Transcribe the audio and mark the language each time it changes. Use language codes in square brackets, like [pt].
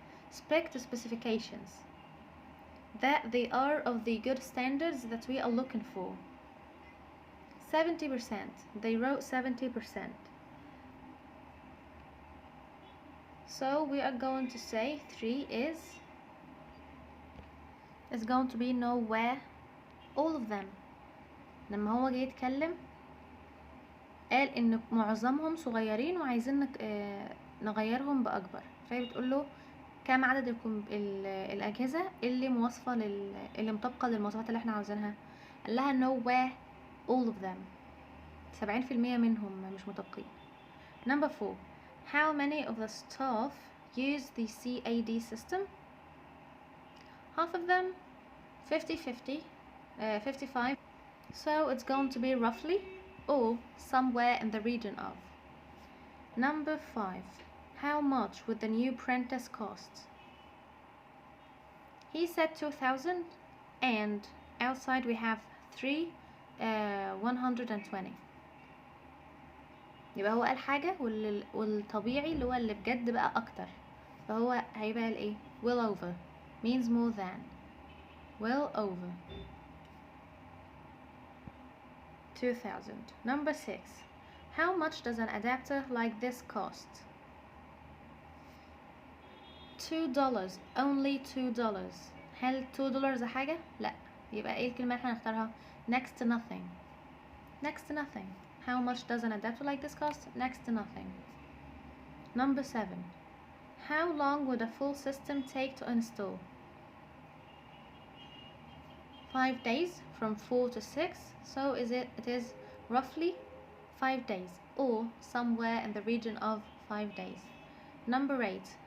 [en] Spec to specifications. That they are of the good standards that we are looking for. 70%. They wrote 70%. So we are going to say 3 is going to be nowhere. all of them. [ar] لما هو جاي يتكلم قال ان معظمهم صغيرين وعايزين نغيرهم باكبر، فهي بتقول له كم عدد الاجهزه اللي موصفه اللي مطابقه للمواصفات اللي احنا عاوزينها. قال لها [en] no way all of them. [ar] 70% منهم مش مطابقين. [en] Number 4. How many of the staff use the CAD system? Half of them. 50-50. 55. So it's going to be roughly or somewhere in the region of. Number 5. How much would the new printers cost? He said 2,000 and outside we have 120. [ar] يبقى هو قال حاجة والطبيعي اللي هو اللي بجد بقى أكتر، فهو هيبقى الايه [en] well over means more than. well over 2,000. Number 6. How much does an adapter like this cost? $2. Only $2. [ar] هل $2 حاجة؟ لا. يبقى ايه الكلمة اللي احنا هنختارها؟ next to nothing. [en] next to nothing. How much does an adapter like this cost? next to nothing. Number 7. How long would a full system take to install? 5 days, from 4 to 6. So it is roughly 5 days or somewhere in the region of 5 days. Number 8.